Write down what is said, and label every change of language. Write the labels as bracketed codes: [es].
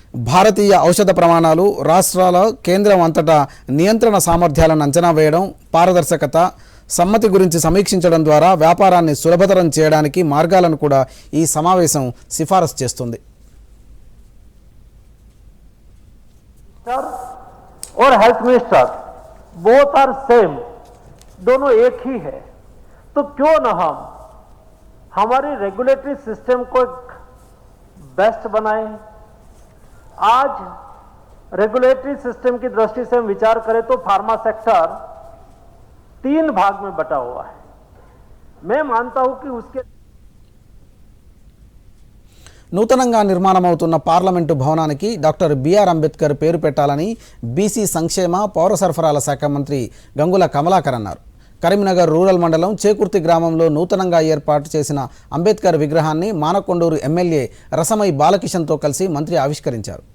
[te] భారతీయ ఔషధ ప్రమాణాలు, రాష్ట్రాల, కేంద్రం అంతటా నియంత్రణ సామర్థ్యాలను అంచనా వేయడం, పారదర్శకత, సమ్మతి గురించి సమీక్షించడం ద్వారా వ్యాపారాన్ని సులభతరం చేయడానికి మార్గాలను కూడా ఈ సమావేశం సిఫారసు చేస్తుంది. [hi] और [en] health minister both are same, [hi] दोनों एक ही है. तो क्यों न हम हमारी रेगुलेटरी सिस्टम को बेस्ट बनाएं. आज रेगुलेटरी सिस्टम की दृष्टि से हम विचार करें तो फार्मा सेक्टर 3 भाग में बटा हुआ है. मैं मानता हूं कि उसके [te] నూతనంగా నిర్మాణమవుతున్న పార్లమెంటు భవనానికి డాక్టర్ బిఆర్ అంబేద్కర్ పేరు పెట్టాలని బీసీ సంక్షేమ, పౌర సరఫరాల శాఖ మంత్రి గంగుల కమలాకర్ అన్నారు. కరీంనగర్ రూరల్ మండలం చేకుర్తి గ్రామంలో నూతనంగా ఏర్పాటు చేసిన అంబేద్కర్ విగ్రహాన్ని మానకొండూరు ఎమ్మెల్యే రసమై బాలకిషన్తో కలిసి మంత్రి ఆవిష్కరించారు.